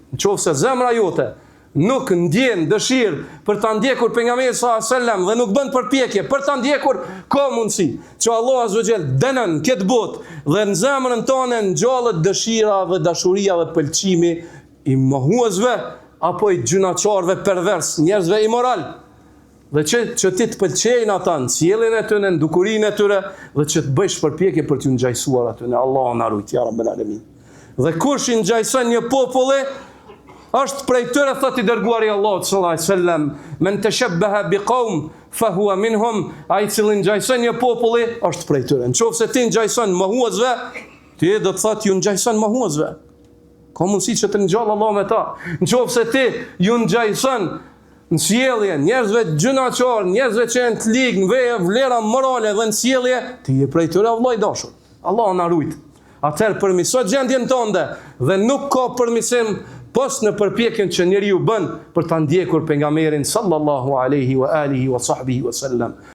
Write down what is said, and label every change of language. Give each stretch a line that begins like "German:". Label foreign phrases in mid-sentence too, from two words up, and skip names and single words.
Albanian: Nëse zemra jote nuk ndjen dëshirë për ta ndjekur pejgamberin
Arabic: صلى الله عليه وسلم
Albanian: dhe nuk bën përpjekje për ta ndjekur, ka mundësi që Allah
Arabic: عز وجل
Albanian: dënon këtë botë dhe në zemrën tonë ngjallet dëshira dhe dashuria dhe pëlqimi i mohuesve apo i gjunaçarëve pervers, njerëzve imoral. Dhe që ti të pëlqejnë ata në sjelljen e tyre, në dukurinë e tyre, dhe që të bëjsh përpjekje për t'u ngjajsuar aty. Allahu na ruaj
Arabic: يا رب العالمين.
Albanian: Dhe kush i ngjajson një populli është prej tyre, thot i dërguari i Allahut
Arabic: صلى الله عليه وسلم, من تشبه بقوم فهو منهم.
Albanian: Ai i cili ngjajson një populli është prej tyre. Nëse ti ngjajson mohuesve, ti do të thotë ju ngjajson mohuesve. Ka mundësi që të ngjall Allah me ta. Nëse ti ju ngjajson në sjellje njerëzve gjunaçar, njerëzve që janë të ligë në veje vlera morale dhe në sjellje, ti je prej tyre vëllai dashur. Allah na ruaj. Atëherë përmiso gjendjen tënde dhe nuk ka përmisim pos në përpjekjen që njeriu bën për ta ndjekur pejgamberin
Arabic: صلى الله عليه وعلى آله وصحبه وسلم.